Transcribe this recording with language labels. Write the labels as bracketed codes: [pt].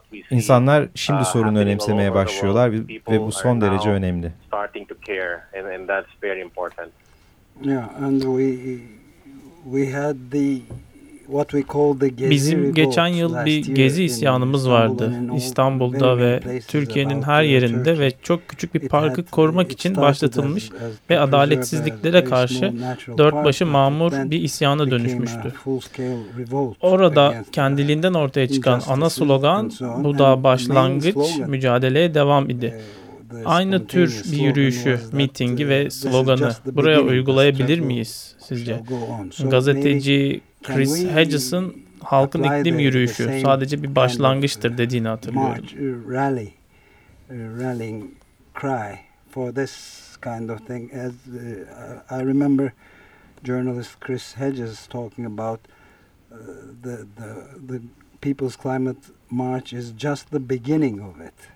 [tr] İnsanlar şimdi sorunu önemsemeye başlıyorlar ve bu son derece önemli. [en] Starting to care and that's very important. Yeah, and we had the what we call the [tr] Gezi. Bizim geçen yıl bir gezi isyanımız vardı. İstanbul'da ve Türkiye'nin her yerinde ve çok küçük bir parkı korumak için başlatılmış ve adaletsizliklere karşı dörtbaşı mamur bir isyana dönüşmüştü. Orada kendiliğinden ortaya çıkan ana slogan bu da başlangıç mücadeleye devam idi. Aynı tür bir yürüyüşü, mitingi ve sloganı buraya uygulayabilir miyiz sizce? Gazeteci Chris Hedges'ın halkın iklim yürüyüşü sadece bir başlangıçtır dediğini hatırlıyorum. [en] Rally, rallying cry for this kind of thing. As I remember journalist Chris Hedges talking about the People's Climate March is just the beginning of it.